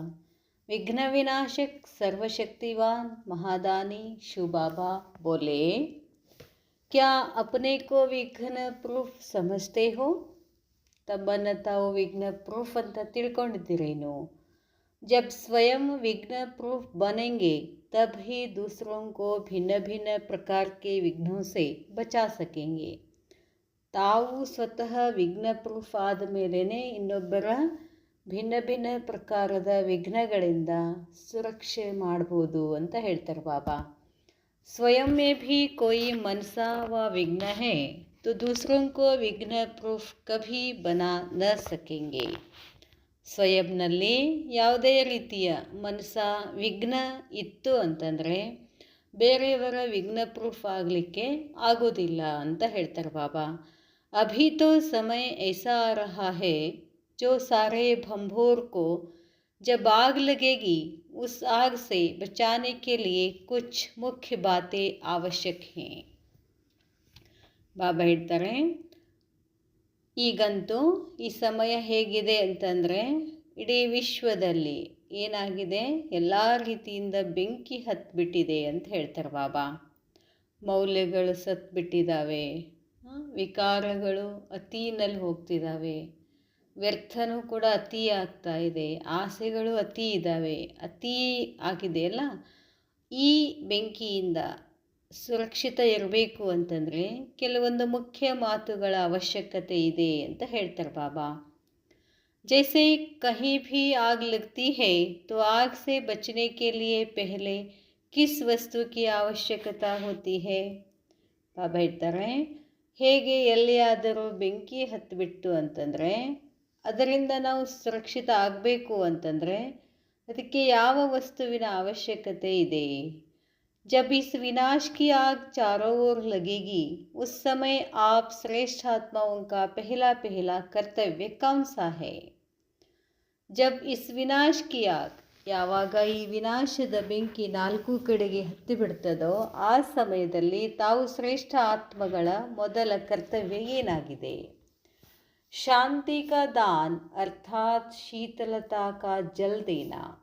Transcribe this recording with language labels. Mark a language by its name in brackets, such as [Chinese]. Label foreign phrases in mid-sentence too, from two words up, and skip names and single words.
[Hindi] विघ्न विनाशक सर्वशक्तिवान महादानी शिव बाबा बोले, क्या अपने को विघ्न प्रूफ समझते हो? [Kannada] ತಮ್ಮನ್ನು ತಾವು ವಿಘ್ನ ಪ್ರೂಫ್ ಅಂತ ತಿಳ್ಕೊಂಡಿದ್ದೀರೇನು? [Hindi] जब स्वयं विघ्न प्रूफ बनेंगे तब ही दूसरों को भिन्न भिन्न प्रकार के विघ्नों से बचा सकेंगे. [Kannada] ತಾವು ಸ್ವತಃ ವಿಘ್ನ ಪ್ರೂಫ್ ಆದ ಮೇಲೇ ಇನ್ನೊಬ್ಬರ ಭಿನ್ನ ಭಿನ್ನ ಪ್ರಕಾರದ ವಿಘ್ನಗಳಿಂದ ಸುರಕ್ಷೆ ಮಾಡ್ಬೋದು ಅಂತ ಹೇಳ್ತಾರೆ ಬಾಬಾ. [Hindi] स्वयं में भी कोई मनसा व विघ्न है तो दूसरों को विघ्न प्रूफ कभी बना न सकेंगे. [Kannada] ಸ್ವಯಂನಲ್ಲಿ ಯಾವುದೇ ರೀತಿಯ ಮನಸ ವಿಘ್ನ ಇತ್ತು ಅಂತಂದರೆ ಬೇರೆಯವರ ವಿಘ್ನ ಪ್ರೂಫ್ ಆಗಲಿಕ್ಕೆ ಆಗೋದಿಲ್ಲ ಅಂತ ಹೇಳ್ತಾರೆ ಬಾಬಾ. [Hindi] अभी तो समय ऐसा आ रहा है जो सारे भंभोर को जब आग लगेगी उस आग से बचाने के लिए कुछ मुख्य बातें आवश्यक हैं. [Kannada] ಬಾಬಾ ಹೇಳ್ತಾರೆ, ಈಗಂತೂ ಈ ಸಮಯ ಹೇಗಿದೆ ಅಂತಂದರೆ ಇಡೀ ವಿಶ್ವದಲ್ಲಿ ಏನಾಗಿದೆ, ಎಲ್ಲ ರೀತಿಯಿಂದ ಬೆಂಕಿ ಹತ್ತಿಬಿಟ್ಟಿದೆ ಅಂತ ಹೇಳ್ತಾರೆ ಬಾಬಾ. ಮೌಲ್ಯಗಳು ಸತ್ಬಿಟ್ಟಿದ್ದಾವೆ, ವಿಕಾರಗಳು ಅತಿನಲ್ಲಿ ಹೋಗ್ತಿದ್ದಾವೆ, ವ್ಯರ್ಥನೂ ಕೂಡ ಅತಿ ಆಗ್ತಾ ಇದೆ, ಆಸೆಗಳು ಅತಿ ಇದ್ದಾವೆ, ಅತಿ ಆಗಿದೆಯಲ್ಲ. ಈ ಬೆಂಕಿಯಿಂದ ಸುರಕ್ಷಿತ ಇರಬೇಕು ಅಂತಂದರೆ ಕೆಲವೊಂದು ಮುಖ್ಯ ಮಾತುಗಳ ಅವಶ್ಯಕತೆ ಇದೆ ಅಂತ ಹೇಳ್ತಾರೆ ಬಾಬಾ. [Hindi] जैसे कहीं भी आग लगती है तो आग से बचने के लिए पहले किस वस्तु की आवश्यकता होती है? [Kannada] ಬಾಬಾ ಹೇಳ್ತಾರೆ, ಹೇಗೆ ಎಲ್ಲಿಯಾದರೂ ಬೆಂಕಿ ಹತ್ತಿಬಿಟ್ಟು ಅಂತಂದರೆ ಅದರಿಂದ ನಾವು ಸುರಕ್ಷಿತ ಆಗಬೇಕು ಅಂತಂದರೆ ಅದಕ್ಕೆ ಯಾವ ವಸ್ತುವಿನ ಅವಶ್ಯಕತೆ ಇದೆ? [Hindi] जब इस विनाश की आग चारों ओर लगेगी उस समय आप श्रेष्ठ आत्माओं का पहला पहला कर्तव्य कौन सा है? जब इस विनाश की आग, [Kannada] ಯಾವಾಗ ಈ ವಿನಾಶದ ಬೆಂಕಿ ನಾಲ್ಕು ಕಡೆಗೆ ಹತ್ತಿ ಬಿಡ್ತದೋ ಆ ಸಮಯದಲ್ಲಿ ತಾವು ಶ್ರೇಷ್ಠ ಆತ್ಮಗಳ ಮೊದಲ ಕರ್ತವ್ಯ ಏನಾಗಿದೆ? [Hindi] शांति का दान अर्थात शीतलता का जल देना.